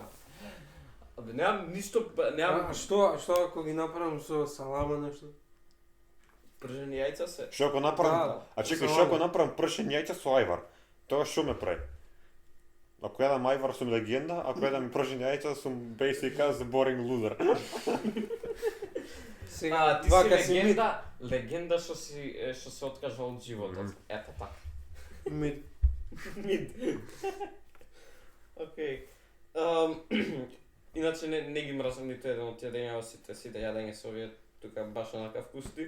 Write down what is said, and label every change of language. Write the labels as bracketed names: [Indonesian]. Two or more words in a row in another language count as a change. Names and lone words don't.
[Macedonian] Абе, немам ништо, немам А што ако ги направам со салама нешто? пржени јајца се. Што ако направам? Да, А чекај, само. што ако направам пршен јајца со ајвар? Тоа што ме прави? Ако јадам ајвар сум легенда, ако јадам пршен јајца сум [English] basic as boring loser. [Macedonian] Сега, Ти си вака си легенда, легенда што се откажа од животот. Ето така. мид. Мид. Окей. Иначе не ги мразам ниту еден од јадења, сите јадења се овие тука баш онака вкусни.